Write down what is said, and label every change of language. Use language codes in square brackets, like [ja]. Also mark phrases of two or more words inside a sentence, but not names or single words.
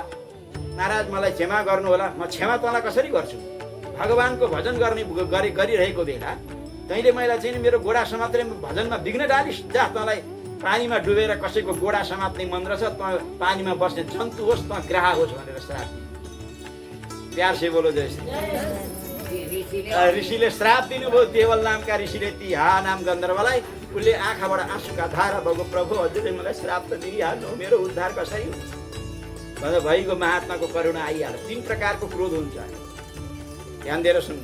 [ne] महाराज मलाई क्षमा गर्नु होला, म क्षमा तँलाई कसरी गर्छु? भगवानको भजन गरिरहेको बेला तैँले मलाई चाहिँ मेरो गोडा समात्ने भजनमा विघ्न डालिस्। जा, तँलाई पानीमा डुबेर कसैको गोडा समात्ने मन रहेछ, तँ पानीमा बस्ने जन्तु होस्, तँ ग्रह होस् भनेर श्राप दिए। [hi] प्यार से बोलो जय श्री। [ne] ऋषिले श्राप दिनुभयो देवल नामका ऋषिले ती हा नाम गन्धर्वलाई। उसले आँखाबाट आँसुका धारा भएको, प्रभु हजुरले मलाई श्राप त दिइहाल्नु, मेरो उद्धार कसरी हुन्छ भन्दा भइगयो। महात्माको करुणा आइहाल्यो। 3 प्रकारको क्रोध हुन्छ, ध्यान दिएर सुन्नु।